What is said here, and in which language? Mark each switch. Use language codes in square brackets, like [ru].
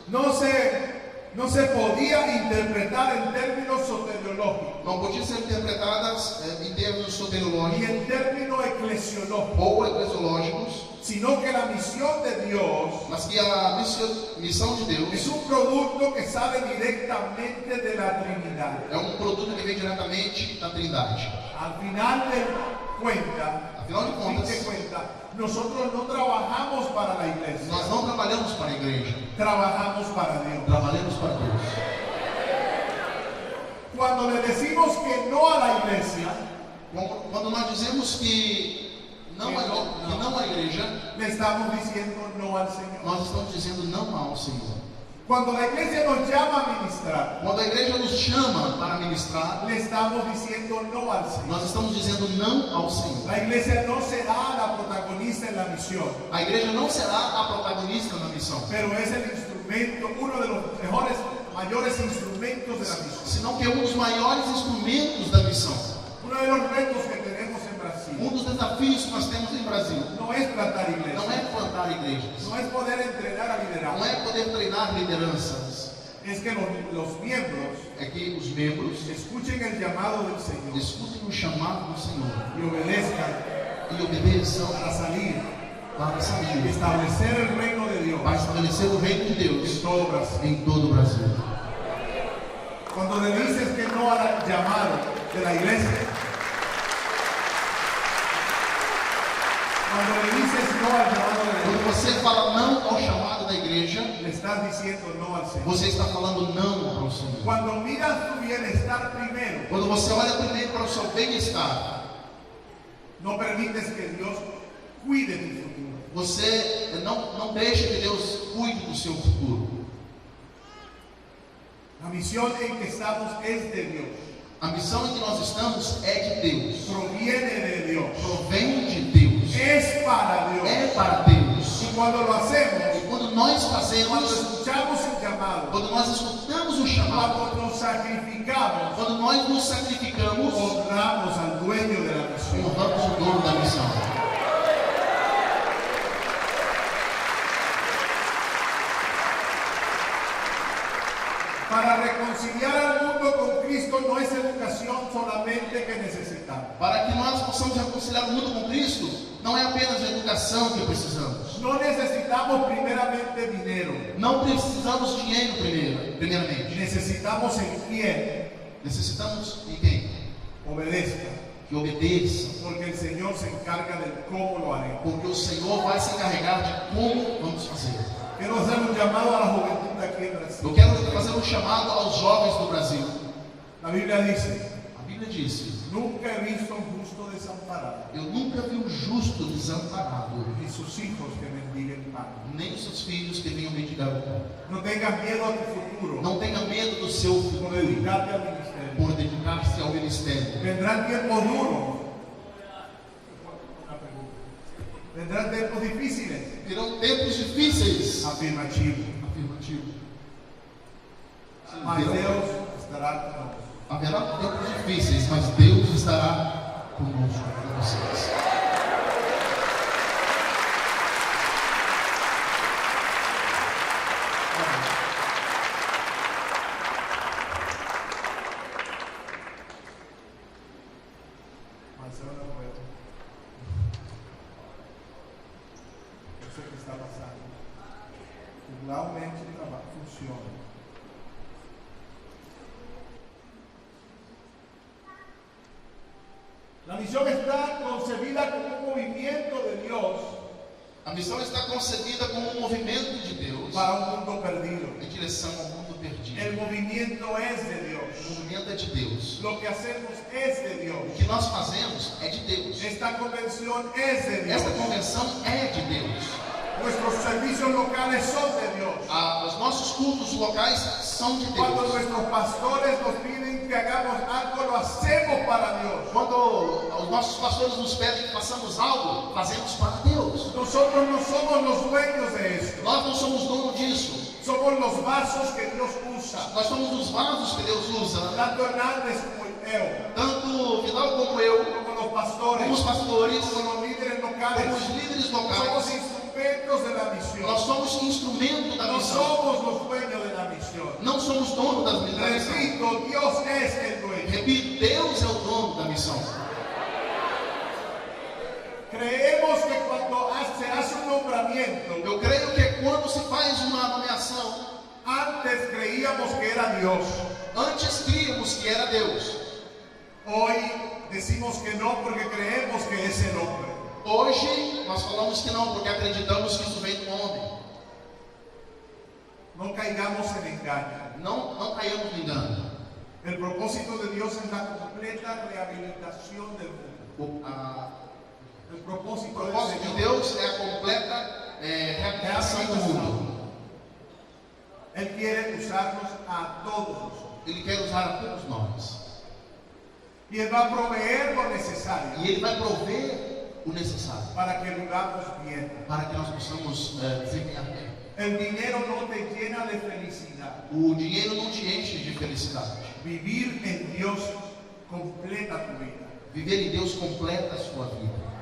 [es] no se podía interpretar en términos soteriológicos [pt] não podia ser interpretadas em termos [es] ni soteriológicos en términos eclesiológicos, [pt] ou eclesiológicos, [es] sino que la misión de Dios [pt] mas que a missão de Deus [es] es un producto que sale directamente de la Trinidad. [pt] é um produto que vem diretamente da Trindade. [es] Al final de cuentas, [pt] Afinal de contas, [es] nosotros no trabajamos para la iglesia, [pt] nós não trabalhamos para a igreja, [es] trabajamos para Dios. [pt] trabalhamos para Deus. [es] Cuando le decimos que no a la iglesia, [pt] Quando nós dizemos que não à igreja, [es] le estamos diciendo no al Señor. [pt] nós estamos dizendo não ao Senhor. [es] Cuando la iglesia nos llama a ministrar, [pt] Quando a igreja nos chama para ministrar, [es] le estamos diciendo no al Señor. [pt] nós estamos dizendo não ao Senhor. [es] La iglesia no será la protagonista en la misión, [pt] A igreja não será a protagonista na missão, [es] pero es el instrumento, uno de los mayores instrumentos de la misión. [pt] senão que é um dos maiores instrumentos da missão. [es] Uno de los retos que tenemos en Brasil [pt] Um dos desafios que nós temos em Brasil [es] no es plantar [pt] não [es] iglesias, [pt] é plantar igrejas, [es] no es poder entrenar a [pt] não [es] liderazgo, [pt] é poder treinar lideranças, [es] es que los miembros [pt] é que os membros [es] escuchen el llamado del Señor [pt] escutem o chamado do Senhor [es] y obedezcan [pt] e obedeçam [es] para salir [pt] para [es] y [pt] sair, [es] establecer el reino de Dios [pt] para estabelecer o reino de [es] en [pt] Deus [es] todo Brasil. [pt] em todo o Brasil. [es] Cuando le dices que no al llamado de la iglesia, cuando le dices no al llamado de la [pt] Quando [es] iglesia, [pt] você fala não ao chamado da igreja, [es] le estás diciendo no al Señor. [pt] você está falando não ao Senhor. [es] Cuando miras tu bienestar primero, [pt] Quando você olha primeiro para o seu bem-estar, [es] no permites que Dios cuide tu futuro. [pt] você não deixa que Deus cuide do seu futuro. [es] La misión en que estamos es de Dios, [pt] A missão em que nós estamos é de Deus, [es] proviene de Dios, [pt] provém de Deus, [es] es para Dios. [pt] é para Deus. [es] Y cuando lo hacemos, [pt] E quando nós [es] cuando [pt] fazemos, [es] escuchamos el llamado, [pt] quando nós escutamos o chamado, [es] cuando nos sacrificamos, [pt] quando nós nos sacrificamos, [es] honramos al dueño de la misión. [pt] honramos o dono da missão. [es] Para reconciliar al mundo con Cristo no es educación solamente que necesitamos. [pt] Para que nós possamos reconciliar o mundo com Cristo, não é apenas a educação que precisamos. [es] No necesitamos primeramente dinero, [pt] Não precisamos de dinheiro primeiramente. [es] necesitamos en quien [pt] Necessitamos de quem? [es] obedezca, [pt] Que obedeça. [es] porque el Señor se encarga del cómo lo haremos. [pt] Porque o Senhor vai se encarregar de como vamos fazer. [es] Quiero hacer un llamado a la juventud aquí en Brasil. [pt] Eu quero fazer um chamado aos jovens do Brasil. [es] La Biblia dice, [pt] A Bíblia diz: [es] nunca he visto un justo desamparado, [pt] eu nunca vi um justo desamparado, [es] ni sus hijos que mendiguen pan. [pt] nem os seus filhos que venham mendigar o pão. [es] No tengas miedo a tu futuro [pt] Não tenha medo do seu [es] por [pt] futuro [es] dedicarte al ministerio. [pt] por dedicar-se ao ministério. [es] Vendrán tiempos duros, vendrán tiempos difíciles. [pt] Virão tempos difíceis. [es] Afirmativo. [pt] Afirmativo. Mas Virão- Deus estará conosco. Haverá tempos difíceis, mas Deus estará conosco, com vocês. Marcelo Roberto. Eu sei o que está passando. Realmente o trabalho funciona. [es] La misión está concebida como un movimiento de Dios [pt] A missão está concebida como um movimento de Deus [es] para un mundo perdido. [pt] em direção ao mundo perdido. [es] El movimiento es de [pt] O [es] Dios. [pt] movimento é de Deus. [es] Lo que hacemos es de [pt] O [es] Dios. [pt] que nós fazemos é de Deus. [es] Esta convención es de Dios. [pt] Esta convenção é de Deus. [es] Nuestros servicios locales son de Dios. [pt] Os nossos cultos locais são de [es] Cuando [pt] Deus. [es] nuestros pastores nos piden que hagamos algo, lo hacemos para Dios. [pt] Quando os nossos pastores nos pedem que façamos algo, fazemos para Deus. [es] Nosotros no somos los dueños de esto. [pt] Nós não somos dono disso. [es] Somos los vasos que Dios usa. [pt] Nós somos os vasos que Deus usa. [es] Tanto Hernández como eu, [pt] Tanto Vidal como eu, [es] como los pastores, [pt] como os pastores, [es] como los líderes [pt] como [es] locales, [pt] os líderes [es] somos [pt] locais, [es] instrumentos de la misión. [pt] nós somos instrumento da [es] No [pt] missão. [es] somos los dueños de la misión. [pt] Não somos dono da missão. [es] Repito, Dios es el dueño. [pt] Repito, Deus é o dono da missão. [es] Creemos que cuando se hace un nombramiento, [pt] Eu creio que quando se faz uma nomeação, [es] antes creíamos que era Dios. [pt] antes críamos que era Deus. [es] Hoy decimos que no porque creemos que es el hombre. [pt] Hoje nós falamos que não, porque acreditamos que isso vem do homem. [es] No caigamos en engaño. [pt] Não caímos no engano. [es] El propósito de Dios es la completa rehabilitación del mundo. El [pt] O [es] propósito [pt] propósito [es] del [pt] de [es] Señor [pt] Deus é a completa reabilitação do mundo. [es] Él quiere usarnos a todos nosotros. [pt] Ele quer usar a todos nós. [es] Y Él va a proveer lo necesario [pt] E Ele vai prover o necessário [es] para que vivamos bien. [pt] para que nós possamos desempenhar bem. [es] El dinero no te llena de felicidad. [pt] O dinheiro não te enche de felicidade. [es] Vivir en Dios completa tu vida. [pt] Viver em Deus completa a sua vida.